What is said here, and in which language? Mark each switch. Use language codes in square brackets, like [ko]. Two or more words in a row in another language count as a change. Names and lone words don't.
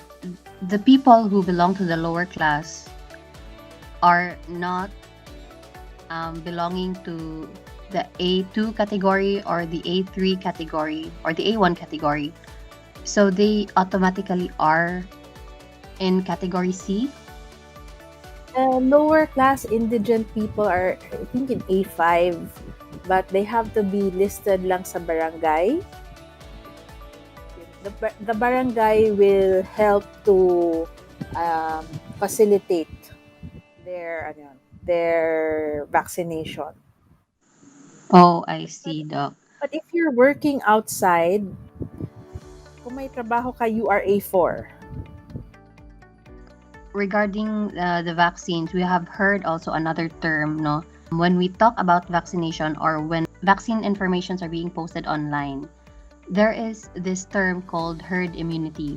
[en] The people who belong to the lower class are not belonging to the A2 category or the A3 category or the A1 category. So they automatically are in category C. Lower class indigent people are, I think, in A5, but they have to be listed [tl] lang sa barangay. [en] The barangay will help to facilitate their vaccination. Oh, I see, Doc. But if you're working outside, [tl] kung may trabaho ka, [en] you are A4. Regarding the vaccines, we have heard also another term, no? When we talk about vaccination or when vaccine informations are being posted online, there is this term called herd immunity.